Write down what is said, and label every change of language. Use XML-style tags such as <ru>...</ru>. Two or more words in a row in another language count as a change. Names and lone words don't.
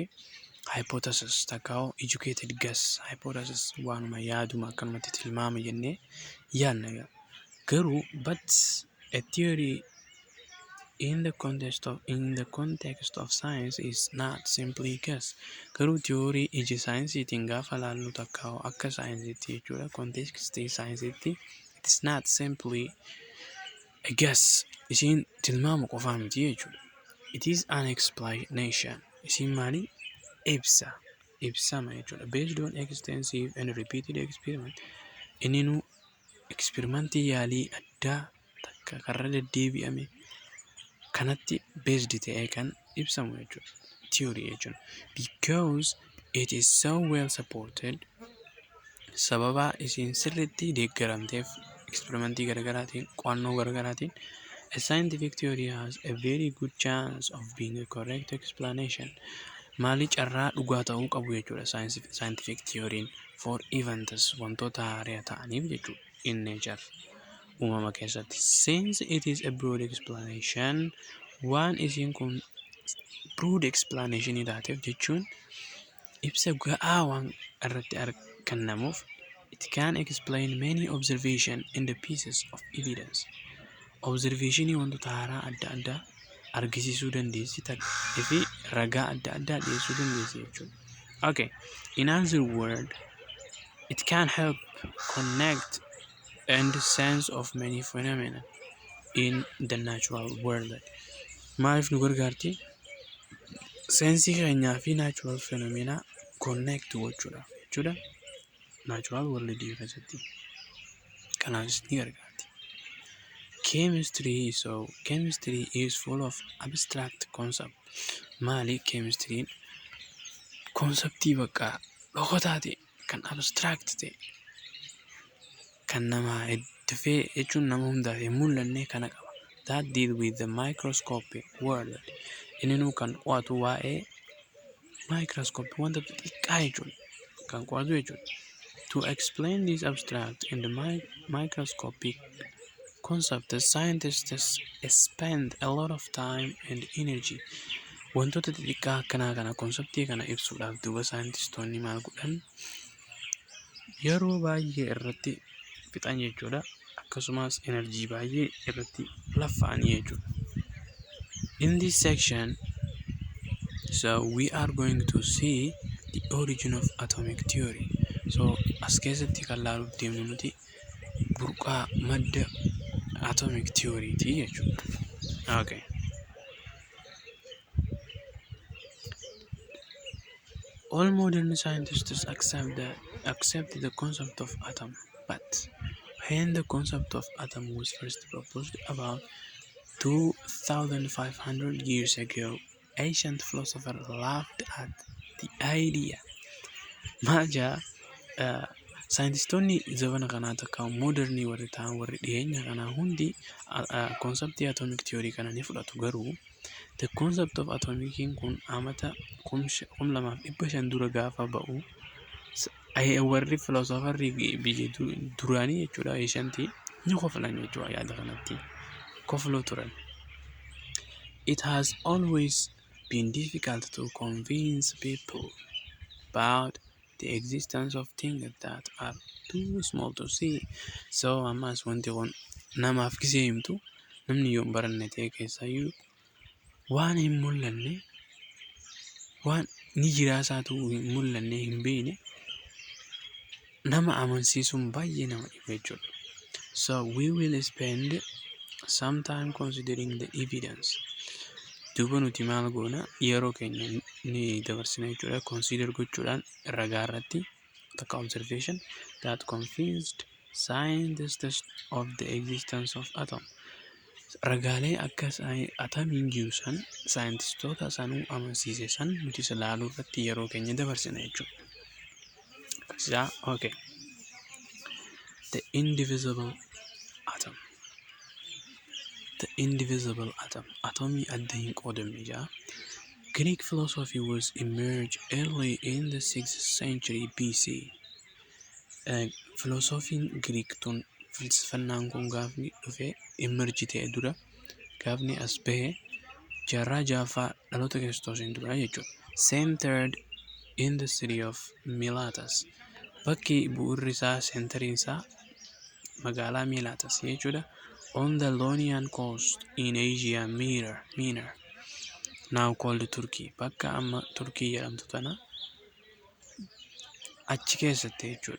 <en>Hypothesis takkaa'u educated guess.</en> <om>Hypothesis waanuma yaaduma akkanumatti tilmaama jennee yaadna.</om> <en>Garuu but a theory in the context of science is not simply guess.</en> <om>Garuu theory ija saayinsiitiin gaafa laallu takkaa'u akka saayinsiitti jechuudha.</om> <en>Context saayinsiitti it is not simply a guess.</en> <om>Isiin tilmaama qofaa miti jechuudha.</om> <en>It is an explanation.</en> <om>Isiin maali? Ibsama jechuudha.</om> <en>Based on extensive and repeated experiment.</en> <om>Inni nu eksperimentii yaalii addaa takka karra deddeebi'ame kanatti based ta'ee kan ibsamu jechuudha. Theory jechuun.</om> <en>Because it is so well supported,</en> <om>sababa isiin sirriitti deeggaramteef eksperimentii garaagaraatiin, qo'annoo garaagaraatiin,</om> <en>a scientific theory has a very good chance of being a correct explanation.</en> <om>Maali carraa dhugaa ta'uu qabu jechuudha</om> <en>scientific theory for events</en> <om>wantoota haaraa ta'aniif jechuudha</om> <en>in nature.</en> <om>Uumama keessatti.</om> <en>Since it is a broad explanation,</en> <om>waan isiin kun</om> <en>broad explanation</en> <om>taateef jechuun ibsa ga'aa waan irratti kennamuuf,</om> <en>it can explain many observation in the pieces of evidence.</en> <om>Observationii wantoota haaraa adda addaa argisiisuu dandeessi fi ragaa adda addaa dhiyeessuu dandeessi jechuudha.</om> <en>Okay. In other words, it can help connect and sense of many phenomena in the natural world.</en> <om>Maaliif nu gargaarti? Sensii keenyaa fi</om> <en>natural phenomena</en> <om>connect gochuudha jechuudha.</om> <en>Natural world</en> <om>keessatti. Kanaafis ni gargaarti.</om> <en>Chemistry is full of abstract concept.</en> <om>Maali chemistry? Konseptii bakka dhokotaati kan abstract ta'e. Kan nama dafee jechuun nama hundaaf hin mul'anne kana qaba.</om> <en>That deal with the microscopic world.</en> <om>Inni nu kan qo'atu waa'ee microscope wanta xixiqqaa jechuudha. Kan qo'atu jechuudha.</om> <en>To explain this abstract and the microscopic concept, scientists spend a lot of time and energy.</en> <om>Wantoota xixiqqaa akkanaa kana konseptii kana ibsuudhaaf duuba saayintistoonni maal godhan? Yeroo baay'ee irratti fixan jechuudha. Akkasumas energy baay'ee irratti laffa'anii jechuudha.</om> <en>In this section, so we are going to see the origin of atomic theory.</en> <om>So as keessatti kan laaluuf deemnu nuti burqaa madda</om> <en>atomic theory</en> <om>ti jechuudha. Okay.</om> <en>All modern scientists accept the concept of atom, but when the concept of atom was first proposed about 2,500 years ago, ancient philosopher laughed at the idea.</en> <om>Maja saayintistoonni zabana kanaa takka modernii warri ta'an warri dhiyeenya kanaa hundi konseptii</om> <en>atomic theory</en> <om>kana ni fudhatu. Garuu</om> <en>the concept of atomic</en> <om>kun amata 2500 dura gaafa ba'u warri filoosofarri biyya duraanii jechuudha eeshantii ni kofilan jechuudha yaada kanatti kofloo turan.</om> <en>It has always been difficult to convince people about the existence of things that are too small to see.</en> <om>So ammas wanti kun namaaf gisee himtu namni yoo baranne ta'e keessayyuu waan hin mul'anne waan ni jiraasaatu hin mul'anne hin beekne nama amansiisuun baay'ee nama dhiba jechuudha.</om> <en>So we will spend some time considering the evidence.</en> <om>Duuba nuti maal goona yeroo keenya ni dabarsina jechuudha.</om> <en>Consider</en> <om>gochuudhaan ragaa irratti takka</om> <en>observation that convinced scientists of the existence of atom.</en> <om>Ragaalee akka atomiin jiru san saayintistoota sanuu amansiise san nuti ilaaluu irratti yeroo keenya dabarsina jechuudha.</om> <en>Okay. The indivisible atom. The indivisible atom.</en> <om>Atomii adda hin qoodamne jaa.</om> <en>Greek philosophy was emerged early in the 6th century BC.</en> <om>Philosophiin Greek tun filsifannaan kun gaafni dhufe emerge ta'e dura gaafni as bahe jaarraa jaaffaa dhaloota kiristoosiin dura jechuudha.</om> <en>Centered in the city of Miletus.</en> <om>Bakki bu'uurri isaa seentariin isaa magaalaa Miletus jechuudha.</om> <en>On the Ionian coast in Asia Minor, now called Turkey.</en> <om>Bakka amma Turkii jedhamtu tana achi keessatti jechuudha.</om>